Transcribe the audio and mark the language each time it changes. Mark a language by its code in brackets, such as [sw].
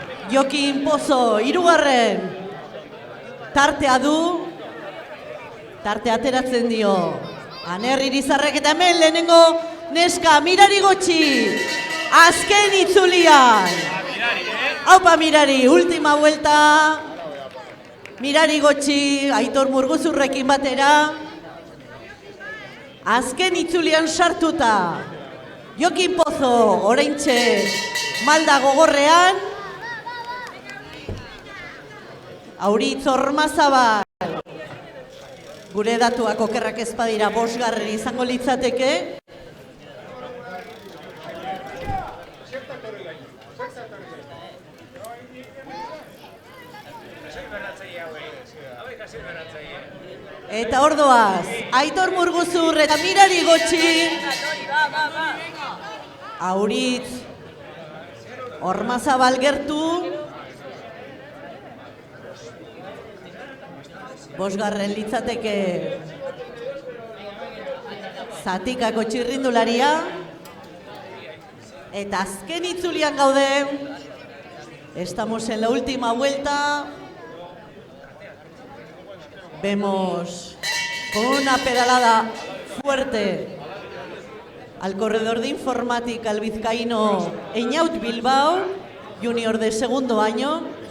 [eu] Jokin Pozo, hirugarren. Tartea du, tartea ateratzen dio. Anerri Irizarrek eta hemen lehenengo neska Mirari Gotxi, azken itzulian. [es] Aupa Mirari, última vuelta. [eu] Mirari Gotxi, Aitor Murguzurrekin batera. Azken itzulian sartuta. Jokin Pozo, oraintxe malda gogorrean. Auritz Ormazabal. Gure datuak okerrak ez badira 5. izango litzateke. Eta ordoaz, Aitor Murguzur eta Mirari Gotxi. Auritz Ormazabal gertu. 5. litzateke Zatikako txirrindularia. Eta azken itzulian gaude. [es] Estamos en la última vuelta. Vemos con una pedalada fuerte al corredor de informática, el vizcaíno Eñaut Bilbao, junior de segundo año.